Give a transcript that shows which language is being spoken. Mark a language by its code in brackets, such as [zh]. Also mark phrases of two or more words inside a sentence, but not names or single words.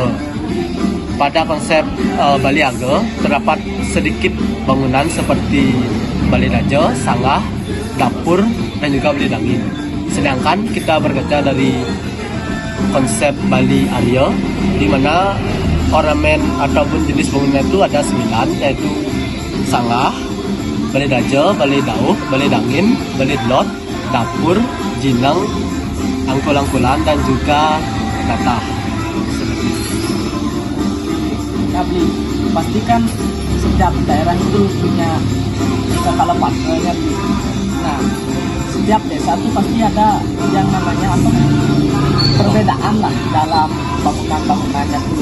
[id] Pada konsep Bali Ageng terdapat sedikit bangunan seperti Bali Daja, Sanggah, dapur, dan juga Bali Dangin. Sedangkan kita berkaca dari konsep Bali Arya, di mana ornamen ataupun jenis bangunan itu ada 9, yaitu Sanggah, Bali Daja, Bali Dauh, Bali Dangin, Bali Delot, dapur, jinang, angkul-angkulan, dan juga tatah. Bli? Pastikan setiap daerah itu punya desa Kalapatra. Nah, setiap desa itu pasti ada yang namanya apa? Perbedaan lah dalam bangunan-bangunannya itu.